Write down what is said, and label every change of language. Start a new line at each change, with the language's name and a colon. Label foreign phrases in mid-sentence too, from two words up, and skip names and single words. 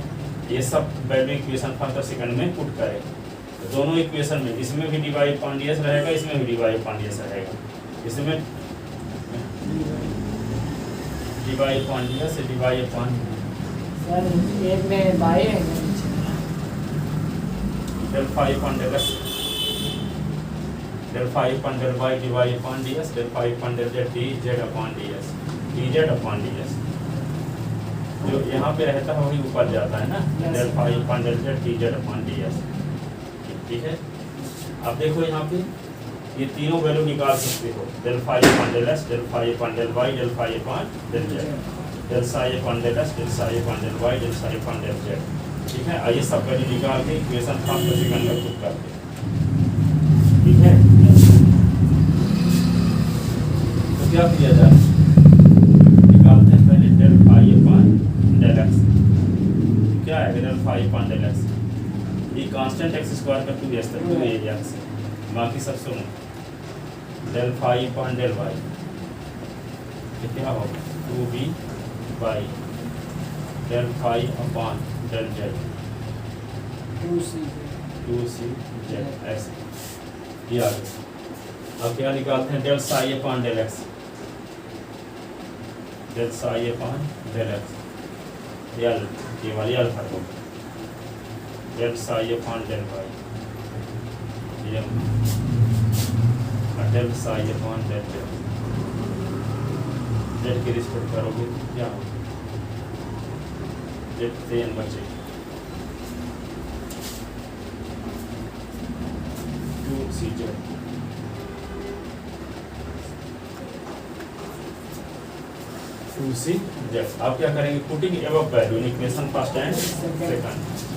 Hindi: ये सब
English: value equation first
Hindi: और सेकंड में पुट करें। तो दोनों इक्वेशन में इसमें भी
English: dy upon dx
Hindi: रहेगा, इसमें भी
English: dy upon dx
Hindi: रहेगा। इसमें
English: dy upon dx
Hindi: से
English: dy upon
Hindi: सर एक में बाई है
English: del phi upon del x, del phi upon del y dy upon ds, del phi upon del z dz upon ds, dz upon ds।
Hindi: जो यहाँ पे रहता है वही ऊपर जाता है ना,
English: del phi upon del z dz upon ds,
Hindi: ठीक है। अब देखो यहाँ पे ये तीनों वैल्यू निकाल सकते हो,
English: del phi upon del s, del phi upon del y, del phi upon del z, del psi upon del s, del psi upon del y, del psi upon del z,
Hindi: ठीक है। ये सब वैल्यू निकाल के
English: equation 5 second
Hindi: में पुट करते हैं, ठीक है। तो क्या किया जाए, निकालते हैं पहले
English: del phi upon del x।
Hindi: क्या है
English: del phi upon del x,
Hindi: ये
English: constant x square
Hindi: का 2s तक 2 एरिया से, बाकी सब सुनो,
English: del phi upon del y,
Hindi: ये क्या होगा
English: 2b by del phi upon del z, 2c z
Hindi: ऐसे ये आ गया। अब क्या निकालते हैं,
English: del psi upon del x, del psi upon del x,
Hindi: ये वाली अल्फा होगा,
English: del psi upon del y, ये del psi upon del z,
Hindi: z की रिस्पेक्ट करोगे तो क्या होगा, z से n बचे 2cz, आप क्या करेंगे,
English: putting above value in equation first and second.